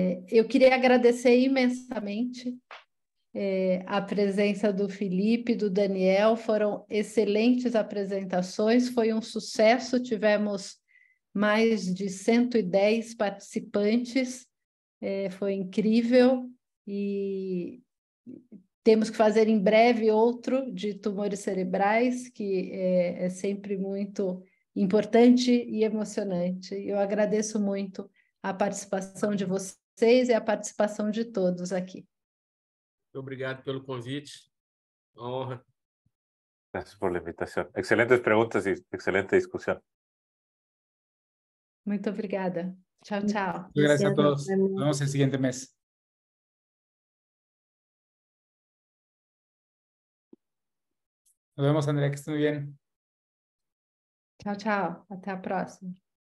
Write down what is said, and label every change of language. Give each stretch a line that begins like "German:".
Portuguese: Eu queria agradecer imensamente a presença do Felipe, do Daniel, foram excelentes apresentações, foi um sucesso, tivemos mais de 110 participantes, foi incrível, e temos que fazer em breve outro de tumores cerebrais, que é sempre muito importante e emocionante. Eu agradeço muito a participação de vocês e a participação de todos aqui. Obrigado pelo convite. Uma honra.
Spanish: Gracias por la invitación. Excelentes preguntas y excelente discusión.
Portuguese: Muito obrigada. Tchau, tchau.
Spanish: Gracias a todos. Nos vemos el siguiente mes. Nos vemos, Andrea, que estén muy bien.
Portuguese: Tchau, tchau. Até a próxima.